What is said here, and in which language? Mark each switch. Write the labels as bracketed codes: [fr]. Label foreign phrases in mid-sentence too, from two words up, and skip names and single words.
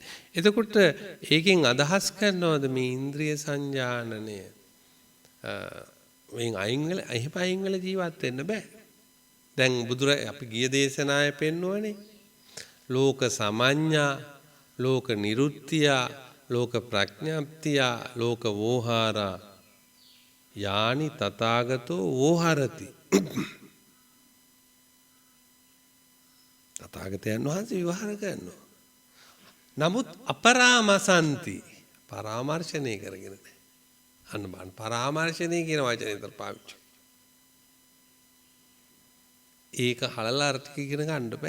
[si] එතකොට ඒකෙන් අදහස් කරනවද මේ ඉන්ද්‍රිය සංජානනය වෙන් අයින් වෙලා ජීවත් වෙන්න බෑ. දැන් අපි ගිය දේශනාවේ පෙන්වුවනේ [pi] ලෝක සමඤ්ඤා, [si] ලෝක නිරුත්තිය, ලෝක ප්‍රඥාප්තිය, [pi] ලෝක වෝහාරා යානි තථාගතෝ වෝහරති. [si] තථාගතයන් වහන්සේ විවහාර කරනවා. නමුත් අපරාමසන්ති පරාමර්ශණය කරගෙන නැහැ. අන්න බලන්න පරාමර්ශණය කියන වචනේ විතර පාවිච්චි. ඒක හලලා අර්ථ ඉගෙන ගන්න බෑ.